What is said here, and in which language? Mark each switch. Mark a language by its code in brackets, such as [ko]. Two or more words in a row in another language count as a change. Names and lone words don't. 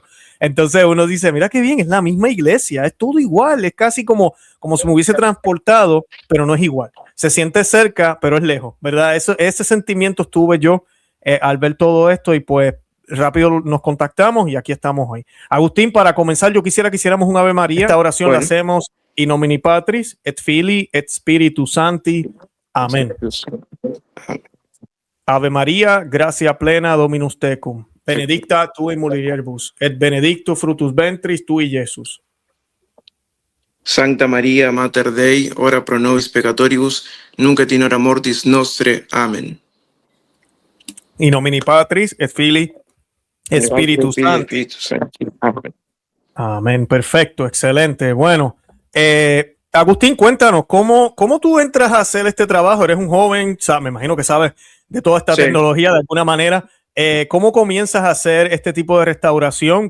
[es] Entonces uno dice, mira qué bien, es la misma iglesia, es todo igual, es casi como si me hubiese transportado, pero no es igual. Se siente cerca, pero es lejos, ¿verdad? Ese sentimiento estuve yo al ver todo esto y pues rápido nos contactamos y aquí estamos hoy. Agustín, para comenzar, yo quisiera que hiciéramos un Ave María. Esta oración la hacemos [la] in nomine Patris, et Filii, et Spiritus Sancti. Amén. Ave María, gracia plena, Dominus tecum. Benedicta tu in mulieribus, et benedictus fructus ventris tui, Iesus. Sancta Maria, Mater Dei, ora pro nobis peccatoribus, nunc et in hora mortis nostre. Amén. In nomine Patris, et Filii, et Spiritus Sancti. Amén. [es] Amén, perfecto, excelente. Bueno, Agustín, cuéntanos, ¿cómo tú entras a hacer este trabajo? Eres un joven, me imagino que sabes de toda esta tecnología de alguna manera. ¿Cómo comienzas a hacer este tipo de restauración?